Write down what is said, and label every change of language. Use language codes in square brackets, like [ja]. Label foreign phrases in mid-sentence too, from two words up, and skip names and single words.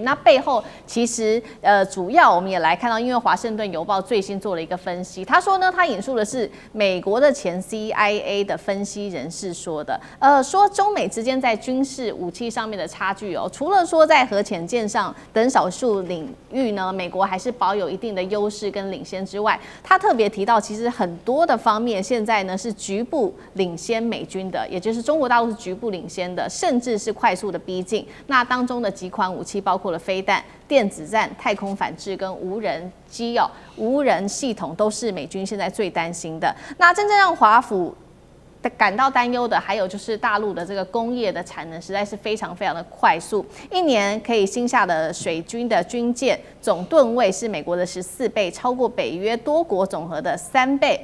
[zh] 那背後其實主要我們也來看到，因為華盛頓郵報最新做了一個分析，他說呢，他引述的是美國的前 CIA 的分析人士说的，說中美之間在軍事武器上面的差距哦，除了說在核潛艦上等少數領域呢，美國還是保有一定的優勢跟領先之外，他特別提到，其實很多的方面現在呢是局部領先美軍的，也就是中國大陸是局部領先的，甚至是快速的逼近。那當中的幾款武器包括了飛彈、電子戰、太空反制跟無人機無人系統，都是美軍現在最擔心的。那真正讓華府感到擔憂的，還有就是大陸的這個工業的產能實在是非常非常的快速，一年可以新下的水軍的軍艦總噸位是美國的14倍，超過北約多國總和的3倍。